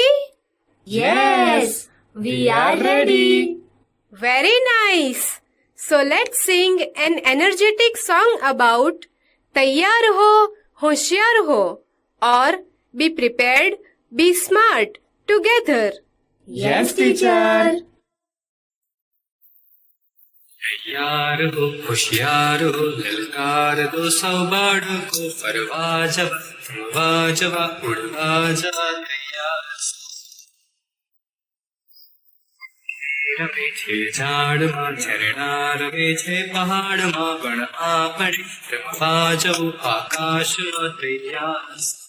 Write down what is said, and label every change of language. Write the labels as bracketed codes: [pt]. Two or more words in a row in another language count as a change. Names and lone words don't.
[en] Yes, we are ready. Very nice. So let's sing an energetic song about [hi] तैयार हो, होशियार हो, [en] or be prepared, be smart together. Yes, teacher. [hi] तैयार हो होशियार हो ललकार दो सौ [gu] बाળકો ફરવા જવા ઉડવા જવા તૈયાર રમે છે ઝાડમાં ઝરણા રમે છે પહાડમાં પણ આપણે રમવા જવું આકાશમાં તૈયાર